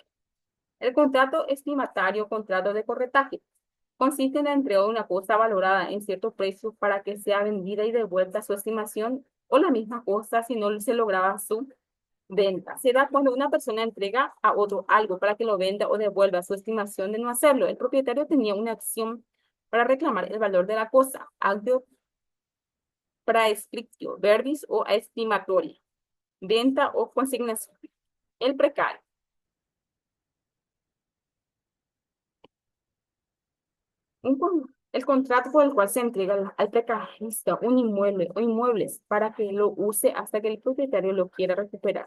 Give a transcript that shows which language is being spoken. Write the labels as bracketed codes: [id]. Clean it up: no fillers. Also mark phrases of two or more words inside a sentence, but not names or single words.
[es] El contrato estimatario o contrato de corretaje consiste en la entrega de una cosa valorada en cierto precio para que sea vendida y devuelta a su estimación o la misma cosa si no se lograba su venta. Se da cuando una persona entrega a otro algo para que lo venda o devuelva a su estimación de no hacerlo. El propietario tenía una acción para reclamar el valor de la cosa, [la] actio praescriptio verbis [es] o estimatoria, venta o consignación. El precario. El contrato por el cual se entrega al precarista un inmueble o inmuebles para que lo use hasta que el propietario lo quiera recuperar.